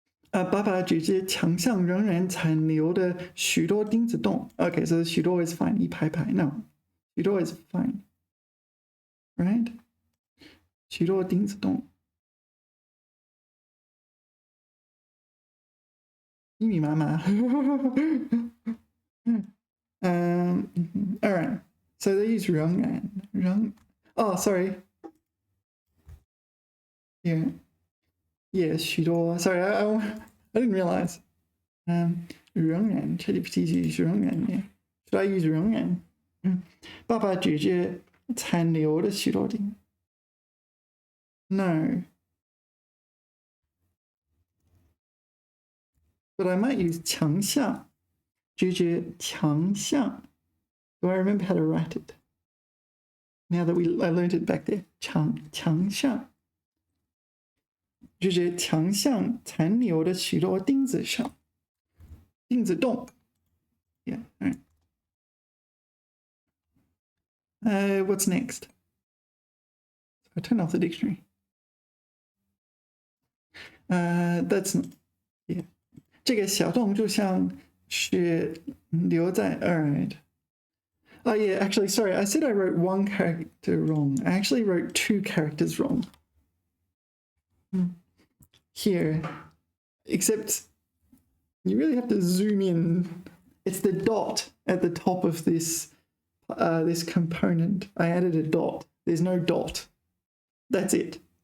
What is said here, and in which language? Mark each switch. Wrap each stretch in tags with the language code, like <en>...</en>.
<zh>爸爸指着墙上仍然残留的许多钉子洞。</zh> <en>Okay, so 许多 is fine. 一排排 no. 许多 is fine. Right?</en> <zh>许多钉子洞。密密麻麻。</zh> <en>all right. So they use 仍然。 Oh, sorry. Yeah, 许多。Sorry, I didn't realize. 仍然 ChatGPT use 仍然 yeah. Should I use 仍然？</en> <zh>爸爸指着残留的许多钉。</zh> <en>No. but I might use</en> <zh>强项，拒绝强项。</zh> <en>Do I remember how to write it? Now that I learned it back there.</en> <zh>强项，拒绝强项残留的许多钉子上，钉子洞。</zh> <en>Yeah, all right. What's next? I turn off the dictionary. That's not, yeah.</en> <zh>这个小洞就像是留在</zh> <en>all right. Oh yeah, actually, sorry, I said I wrote one character wrong. I actually wrote 2 characters wrong. Here, except you really have to zoom in. It's the dot at the top of this this component. I added a dot. There's no dot. That's it.</en>